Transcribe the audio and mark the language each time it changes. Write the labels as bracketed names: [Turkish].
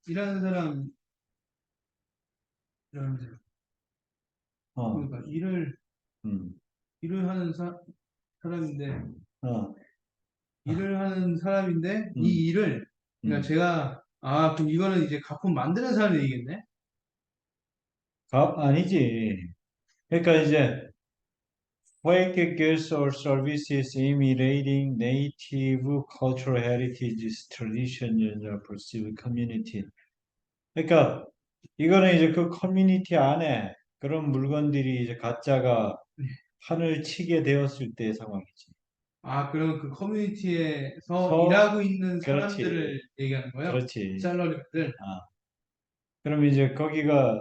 [Korean] 일하는 사람 일하는 사람 어. 그러니까 음. 일을 하는 사람인데 어. 일을 하는 사람인데 음. 이 일을 그러니까 음. 제가 그럼 이거는 이제 가품 만드는 사람 얘기겠네? 아니지. 그러니까 이제 [English] Fake goods or services imitating native cultural heritage, traditions, or perceived community. [Korean] 그러니까 이거는 이제 그 커뮤니티 안에 그런 물건들이 이제 가짜가 판을 치게 되었을 때의 상황이지. 그럼 그 커뮤니티에서 서, 일하고 있는 그렇지, 사람들을 얘기하는 거예요? 그렇지. 샐러리들. 아, 그럼 이제 거기가